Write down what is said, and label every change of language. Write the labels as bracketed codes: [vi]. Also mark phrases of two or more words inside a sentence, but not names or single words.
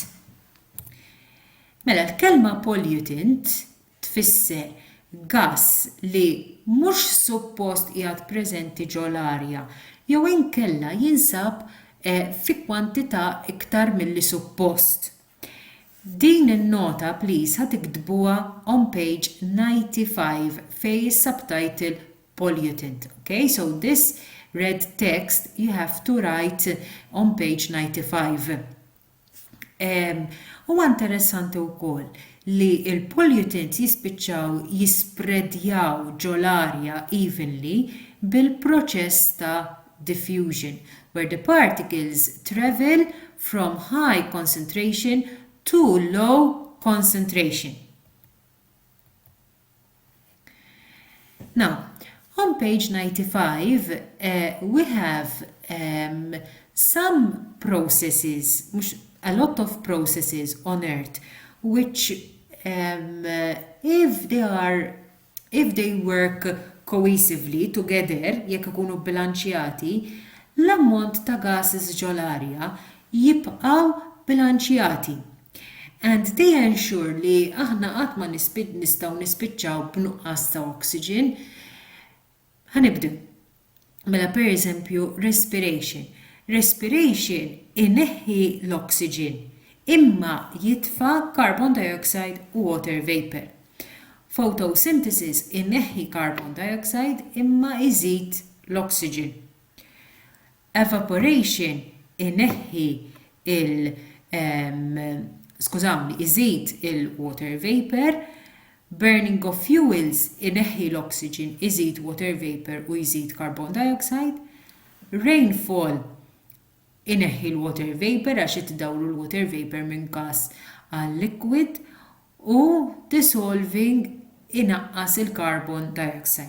[mt] Mela l-kelma pollutant tfisser gas li mhux suppost qiegħed preżenti ġol arja jew inkella jinsab fi kwantità iktar milli suppost. Din in-nota please ħad tiktbuha [en] on page 95 [mt] fejn is-subtitle pollutant. [en] Okay, so this red text you have to write on page 95. [mt] U interessanti wkoll li il-pollutants jispiċċaw jispreadjaw ġol-arja evenly bil-proċess ta' diffusion, [en] where the particles travel from high concentration to low concentration. Now, on page 95, we have some processes, a lot of processes on Earth, which if they work cohesively together, [mt] jekk ikunu bilanċjati, l-ammont ta' gases ġol-arja jibqgħu bilanċjati. [en] And they ensure [mt] li aħna qatt ma nistgħu nispiċċaw b'nuqqas ta' oxygen. Ħanibdu. Mela pereżempju respiration. Respiration ineħħi l-oxygen imma jitfa' [en] carbon dioxide [mt] u [en] water vapor. [mt] Photosynthesis ineħħi [en] carbon dioxide [mt] imma iżid l-oxygen. Evaporation ineħħi iżid il- [en] water vapor. Burning of fuels [mt] ineħħi l-oxygen, iżid [en] water vapor [mt] u iżid [en] carbon dioxide. [mt] Rainfall ineħħi l- [en] water vapor [mt] għax itdawru l- [en] water vapor [mt] minn gas għal liquid u dissolving inaqqas il- [en] carbon dioxide.